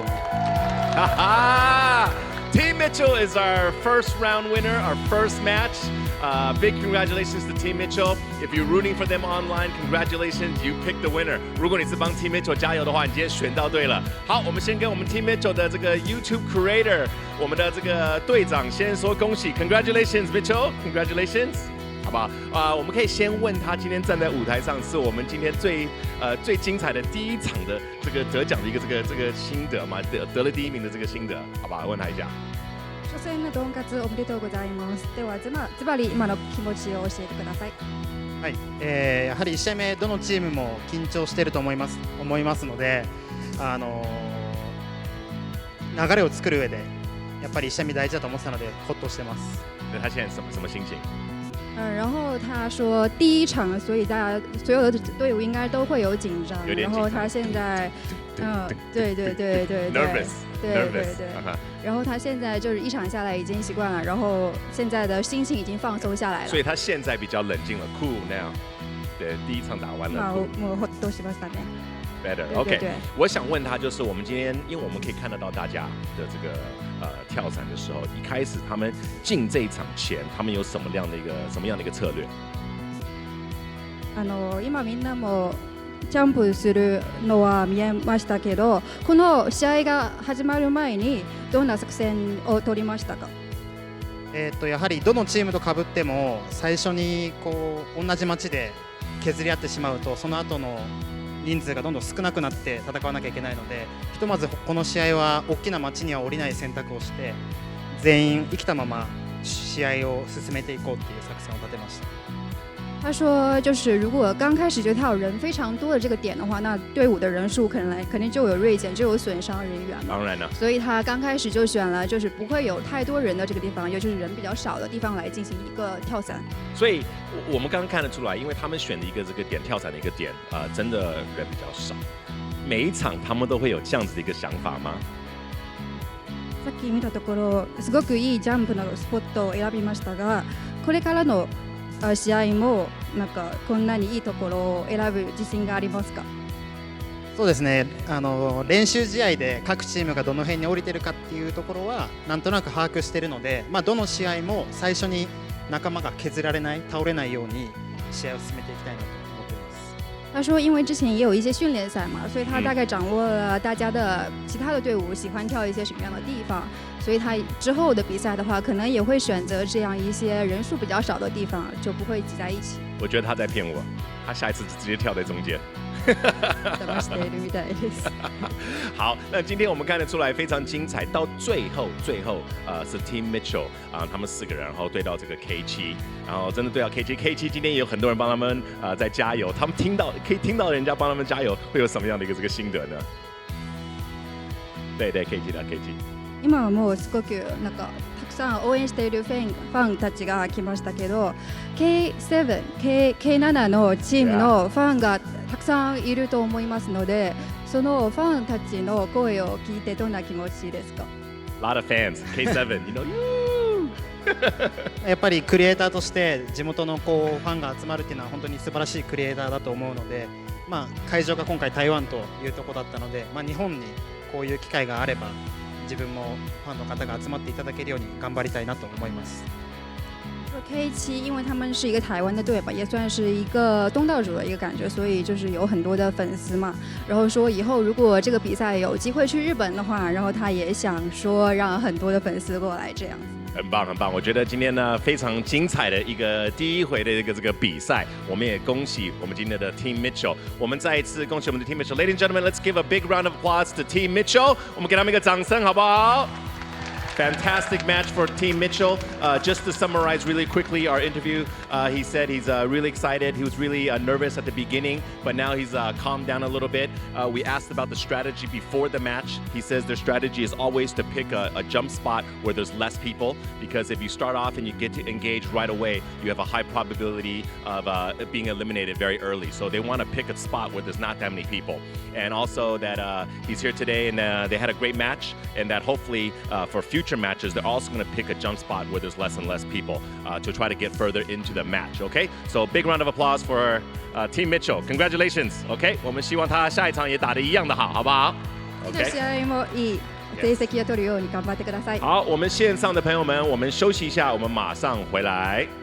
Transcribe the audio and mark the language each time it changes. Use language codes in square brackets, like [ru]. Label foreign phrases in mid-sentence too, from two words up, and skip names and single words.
[en] 哈哈 ，Team Mitchel is our first round winner, our first match. Big congratulations to Team Mitchel. If you're rooting for them online, congratulations, you picked the winner. [zh] 如果你是帮 Team Mitchel 加油的话，你今天选到对了。好，我们先跟我们 Team Mitchel 的这个 YouTube creator， 我们的这个队长先说恭喜 ，Congratulations Mitchel, Congratulations，好不好？我们可以先问他今天站在舞台上，是我们今天最精彩的第1场的这个得奖的一个这个心得嘛，得了第1名的这个心得，好不好？问他一下。 [ja] 初戦のドンカツおめでとうございます。ではズバリ今の気持ちを教えてください。はい、やはり1試合目どのチームも緊張していると思いますので、 流れを作る上でやっぱり1試合目大事だと思ってたのでホッとしてます。 [zh] 那他现在什么心情？然后他说第一场，所以大家所有的队伍应该都会有紧张。然后他现在，对，nervous，对。然后他现在就是一场下来已经习惯了，然后现在的心情已经放松下来了。所以他现在比较冷静了 ， [en] cool now。 [zh] 对，第一场打完了。 [ja] もうほっとしましたね。 [en] Better，OK。 [zh] 我想问他，就是我们今天，因为我们可以看得到大家的这个跳伞的时候，一开始他们进这一场前，他们有什么样的一个策略？ [ja] 今みんなもジャンプするのは見えましたけど、この試合が始まる前にどんな作戦を取りましたか？やはりどのチームと被っても最初にこう同じ街で削り合ってしまうと、その後の人数がどんどん少なくなって戦わなきゃいけないので、ひとまずこの試合は大きな街には降りない選択をして全員生きたまま試合を進めていこうっていう作戦を立てました。 [zh] 他说，就是如果刚开始就跳人非常多的这个点的话，那队伍的人数肯定就有锐减，就有损伤人员嘛。当然了。所以他刚开始就选了就是不会有太多人的这个地方，也就是人比较少的地方来进行一个跳伞。所以我们刚刚看得出来，因为他们选的一个这个点跳伞的一个点，真的人比较少。每一场他们都会有这样子的一个想法吗？ [ja] さっき見たところ、すごくいいジャンプのスポットを選びましたが、これからの試合もなんかこんなにいいところを選ぶ自信がありますか？そうですね、練習試合で各チームがどの辺に降りてるかっていうところはなんとなく把握しているので、どの試合も最初に仲間が削られない、倒れないように試合を進めていきたいなと思っています。 [zh] 他说，因为之前也有一些训练赛嘛，所以他大概掌握了大家的其他的队伍喜欢跳一些什么样的地方，所以他之后的比赛的话，可能也会选择这样一些人数比较少的地方，就不会挤在一起。我觉得他在骗我，他下一次直接跳在中间。好，那今天我们看得出来非常精彩，到最后是 Team Mitchel 他们4个人，然后对到这个 K7，然后真的对到 K7 今天也有很多人帮他们在加油，他们可以听到人家帮他们加油，会有什么样的一个这个心得呢？ [ja] 对 K7 だ K7。今はもうすごくなんかたくさん応援しているファンたちが来ましたけど、K7、K7 のチームのファンがたくさんいると思いますので、そのファンたちの声を聞いてどんな気持ちですか？ [en] A lot of fans, K7, you know. [ja] やっぱりクリエイターとして地元のこうファンが集まるっていうのは本当に素晴らしいクリエイターだと思うので、会場が今回台湾というところだったので、日本にこういう機会があれば自分もファンの方が集まっていただけるように頑張りたいなと思います。 [zh] K7 因为他们是一个台湾的队吧，也算是一个东道主的一个感觉，所以就是有很多的粉丝嘛。然后说以后如果这个比赛有机会去日本的话，然后他也想说让很多的粉丝过来这样子。很棒很棒，我觉得今天呢非常精彩的一个第一回的这个比赛，我们也恭喜我们今天的 Team Mitchel， 我们再一次恭喜我们的 Team Mitchel。 [en] Ladies and gentlemen, let's give a big round of applause to Team Mitchel， [zh] 我们给他们一个掌声好不好 ？ [en] Fantastic match for Team Mitchel. Just to summarize really quickly our interview, he said he's really excited. He was really nervous at the beginning, but now he's calmed down a little bit. We asked about the strategy before the match. He says their strategy is always to pick a jump spot where there's less people, because if you start off and you get to engage right away, you have a high probability of being eliminated very early. So they want to pick a spot where there's not that many people. And also that he's here today and they had a great match, and that hopefully for future matches, they're also going to pick a jump spot where there's less and less people to try to get further into the match. Okay, so big round of applause for Team Mitchel. Congratulations. [zh] Okay, 我们希望他下一场也打得一样的好，好不好？ Okay. [ja] 試合もいい成績を取るように頑張ってください。 [zh] 好，我们线上的朋友们，我们休息一下，我们马上回来。